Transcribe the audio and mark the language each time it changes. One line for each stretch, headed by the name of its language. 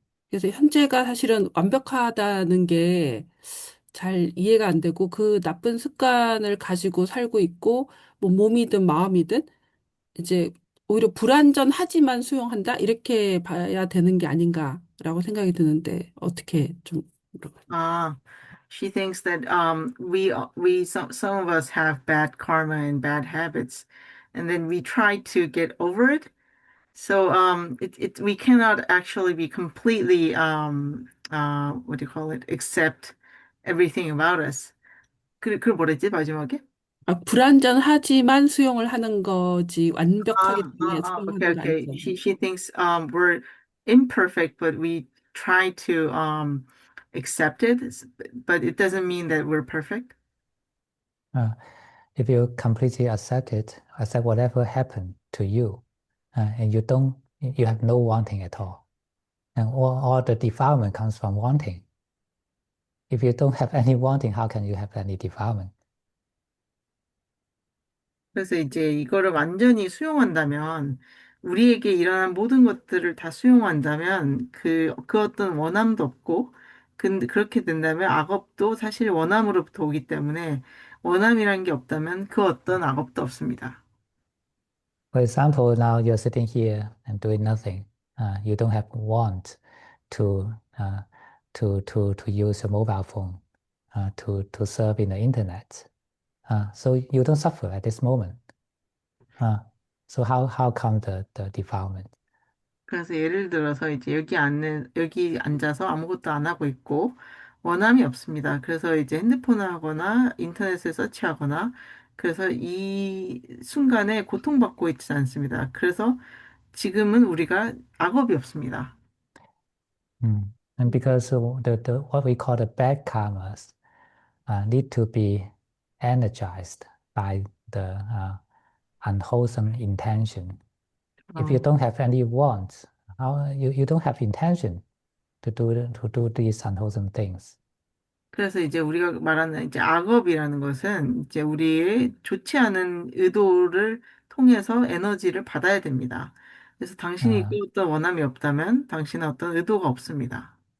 Korean: 그래서 현재가 사실은 완벽하다는 게 잘 이해가 안 되고, 그 나쁜 습관을 가지고 살고 있고, 뭐 몸이든 마음이든, 이제 오히려 불완전하지만 수용한다? 이렇게 봐야 되는 게 아닌가라고 생각이 드는데, 어떻게 좀,
English: Ah, she thinks that we some of us have bad karma and bad habits, and then we try to get over it. So it we cannot actually be completely what do you call it? Accept everything about us.
Korean: 그 뭐랬지 마지막에? 불완전하지만 수용을 하는 거지, 완벽하기 때문에
English: Okay,
Korean: 수용하는 거
English: okay.
Korean: 아니잖아요.
English: She thinks we're imperfect, but we try to accept it, but it doesn't mean that we're perfect. Uh, if you completely accept it, accept whatever happened to you, and you have no wanting at all, and all the defilement comes from wanting. If you don't have any wanting, how can you have any defilement?
Korean: 그래서 이제 이거를 완전히 수용한다면, 우리에게 일어난 모든 것들을 다 수용한다면, 그 어떤 원함도 없고, 근데 그렇게 된다면 악업도 사실 원함으로부터 오기 때문에, 원함이란 게 없다면 그 어떤 악업도 없습니다.
English: For example, now you're sitting here and doing nothing. You don't have want to uh, to use a mobile phone to surf in the internet. So you don't suffer at this moment. Uh, so how come the defilement?
Korean: 그래서 예를 들어서 이제 여기 앉아서 아무것도 안 하고 있고, 원함이 없습니다. 그래서 이제 핸드폰을 하거나 인터넷을 서치하거나, 그래서 이 순간에 고통받고 있지 않습니다. 그래서 지금은 우리가 악업이 없습니다.
English: And because the what we call the bad karmas need to be energized by the unwholesome intention. If you 어, don't have any wants, you don't have intention to do these unwholesome things.
Korean: 그래서 이제 우리가 말하는 이제 악업이라는 것은 이제 우리의 좋지 않은 의도를 통해서 에너지를 받아야 됩니다. 그래서 당신이 Uh, 그 어떤 원함이 없다면 당신은 어떤 의도가 없습니다.